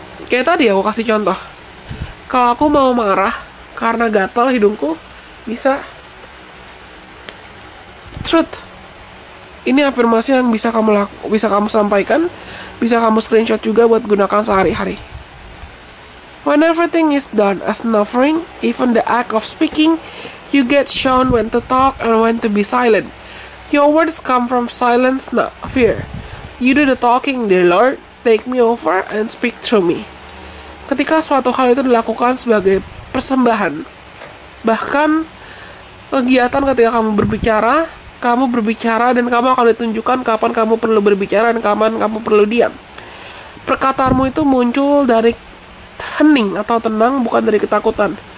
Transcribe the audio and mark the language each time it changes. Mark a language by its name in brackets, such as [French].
[Indonesian] Kayak tadi aku kasih contoh, kalau aku mau marah karena gatal hidungku, bisa truth. Ini afirmasi yang bisa kamu sampaikan, bisa kamu screenshot juga buat gunakan sehari-hari. [English] When everything is done as an offering, even the act of speaking, you get shown when to talk and when to be silent. Your words come from silence, not fear. You do the talking, dear Lord. Take me over and speak through me. [Indonesian] Ketika suatu hal itu dilakukan sebagai persembahan, bahkan kegiatan ketika kamu berbicara dan kamu akan ditunjukkan kapan kamu perlu berbicara dan kapan kamu perlu diam. Perkataanmu itu muncul dari hening atau tenang, bukan dari ketakutan.